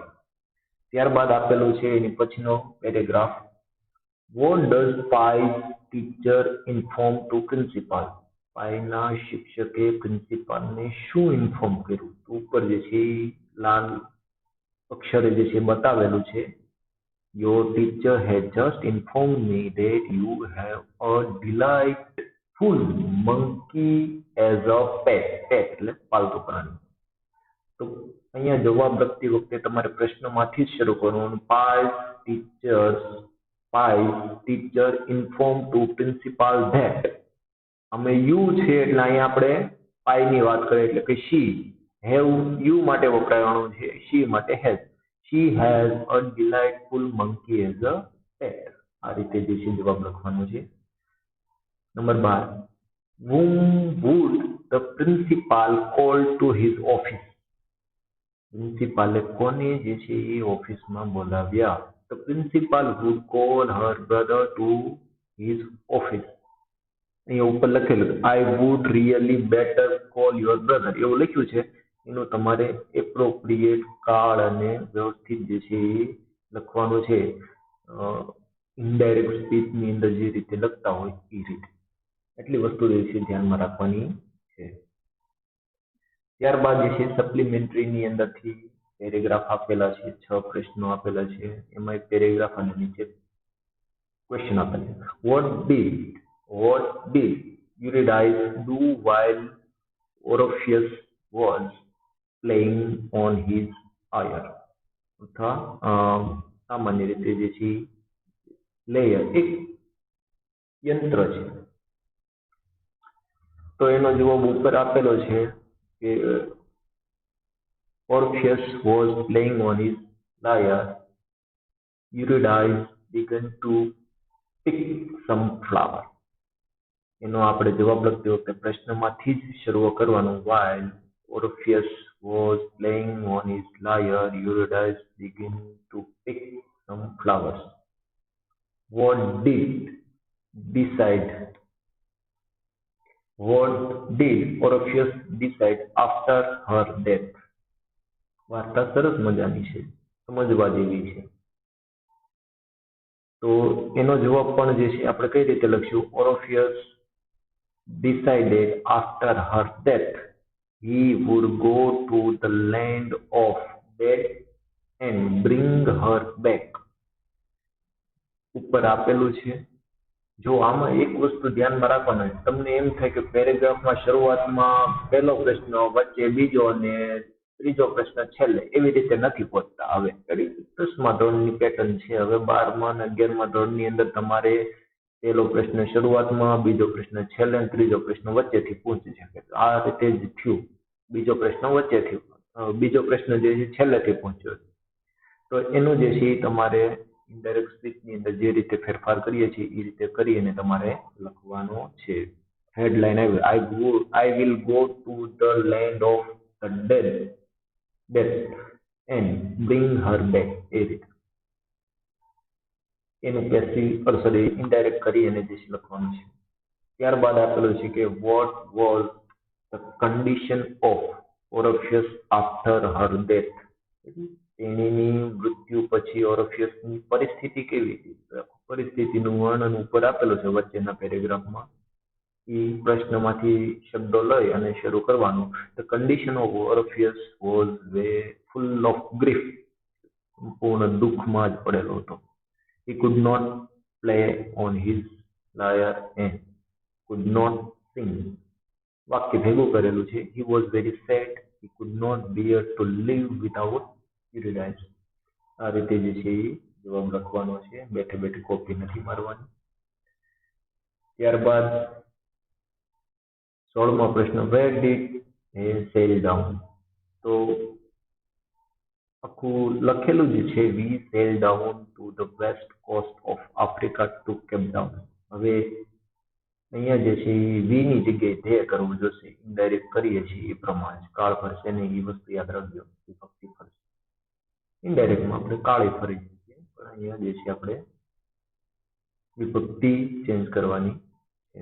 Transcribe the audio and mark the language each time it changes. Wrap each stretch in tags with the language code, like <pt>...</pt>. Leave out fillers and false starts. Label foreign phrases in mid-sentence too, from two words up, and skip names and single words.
<gu>ત્યારબાદ આપેલું છે એની પછીનો પેરેગ્રાફ,</gu> <en>what does Pi's teacher inform to principal.</en> <gu>પાઈના શિક્ષકે પ્રિન્સિપાલને શું ઇન્ફોર્મ કર્યું? ઉપર જે છે લાલ અક્ષરે જે છે બતાવેલું છે,</gu> <en>your teacher had just informed me that you have a delightful monkey as a pet.</en> <gu>Pet એટલે પાલતુ પ્રાણી. તો અહીંયા જવાબ લખતી વખતે તમારે પ્રશ્નમાંથી જ શરૂ કરવાનું.</gu> <en>Pi teacher inform to principal that.</en> <gu>અમે યુ છે એટલે અહીંયા આપણે પાઈની વાત કરીએ એટલે કે શી.</gu> <en>have you</en> <gu>માટે વપરાવાનું છે, શી માટે હેઝ.</gu> <en>She has a delightful monkey as a pet.</en> <gu>આ રીતે જે છે જવાબ લખવાનો છે. નંબર 12,</gu> <en>whom would the principal call to his office.</en> <gu>પ્રિન્સિપાલે કોને જે છે એ ઓફિસમાં બોલાવ્યા?</gu> <en>The principal would call her brother to his office.</en> <gu>અહીંયા ઉપર લખેલું</gu> <en>I would really better call your brother</en> <gu>એવું લખ્યું છે. એનું તમારે એપ્રોપ્રિએટ કાળ અને વ્યવસ્થિત જે છે એ લખવાનું છે. ઇનડાયરેક્ટ સ્પીચની અંદર જે રીતે લખતા હોય એ રીતે. એટલી વસ્તુ જે છે ધ્યાનમાં રાખવાની છે. ત્યારબાદ જે છે સપ્લિમેન્ટરીની અંદરથી પેરેગ્રાફ આપેલા છે, 6 પ્રશ્નો આપેલા છે. એમાં એક પેરેગ્રાફ અને નીચે ક્વેશ્ચન આપેલા છે.</gu> <en>What did Eurydice do while Orpheus was playing on his lyre?</en> <gu>અથવા સામાન્ય રીતે જે છે લેયર એક યંત્ર છે. તો એનો જવાબ ઉપર આપેલો છે કે</gu> <en>Orpheus was playing on his lyre. Eurydice began to pick some flower.</en> <gu>એનો આપણે જવાબ લખતી વખતે પ્રશ્નમાંથી જ શરૂ કરવાનું.</gu> <en>While Orpheus was playing on his lyre, Eurydice began to pick some flowers. What did Orpheus decide after her death?</en> <gu>વાર્તા સરસ મજાની છે, સમજવા જેવી છે. તો એનો જવાબ પણ જે છે આપણે કઈ રીતે લખશું?</gu> <en>Orpheus decided after her death he would go to the land of dead and bring her back.</en> <gu>ઉપર આપેલું છે. જો આમાં એક વસ્તુ ધ્યાનમાં રાખવાનું, તમને એમ થાય કે પેરેગ્રાફમાં શરૂઆતમાં પહેલો પ્રશ્ન, વચ્ચે બીજો અને ત્રીજો પ્રશ્ન છેલ્લે, એવી રીતે નથી પહોંચતા. હવે 10મા ધોરણની પેટર્ન છે. હવે 12મા અને 11મા ધોરણની અંદર તમારે પહેલો પ્રશ્ન શરૂઆતમાં, બીજો પ્રશ્ન છેલ્લે અને ત્રીજો પ્રશ્ન વચ્ચેથી પૂછી શકે. આ રીતે જ થયું. બીજો પ્રશ્ન વચ્ચેથી, બીજો પ્રશ્ન જે છે છેલ્લેથી પૂછ્યો. તો એનું જે છે તમારે ઇનડાયરેક્ટ સ્પીચની અંદર જે રીતે ફેરફાર કરીએ છીએ એ રીતે કરી અને તમારે લખવાનો છે. હેડલાઇન આવી,</gu> <en>I will go to the land of the dead and bring her back.</en> <gu>એ રીતે એનું ઇનડાયરેક્ટ કરી અને જે લખવાનું છે. ત્યારબાદ આપેલું છે કે</gu> <en>what was the condition of Orpheus after her death.</en> <gu>તેણીની મૃત્યુ પછી ઓરફિયસની પરિસ્થિતિ કેવી હતી? પરિસ્થિતિનું વર્ણન ઉપર આપેલું છે વચ્ચેના પેરેગ્રાફમાં. એ પ્રશ્નમાંથી શબ્દો લઈ અને શરૂ કરવાનું.</gu> <en>the condition of Orpheus was full of grief.</en> <gu>પૂર્ણ દુઃખમાં જ પડેલો હતો.</gu> <en>He could not play on his lyre and could not sing.</en> <gu>વાક્ય ભેગું કરેલું છે.</gu> <en>He was very sad. He could not bear to live without Eurydice.</en> <gu>આ રીતે જે છે એ જવાબ લખવાનો છે. બેઠે બેઠે કોપી નથી મારવાની. ત્યારબાદ 16મો પ્રશ્ન,</gu> <en>where did he sail down?</en> <gu>તો આખું લખેલું જ છે,</gu> <en>we sail down to the west coast of Africa to Cape Town.</en> <gu>હવે અહીંયા જે છે એ વી ની જગ્યાએ ધે કરવું જોશે. ઇનડાયરેક્ટ કરીએ છીએ એ પ્રમાણે કાળ ફરશે ને એ વસ્તુ યાદ રાખજો. વિભક્તિ ફરશે. ઇનડાયરેક્ટમાં આપણે કાળી ફરી છીએ, પણ અહીંયા જે છે આપણે વિભક્તિ ચેન્જ કરવાની છે.</gu>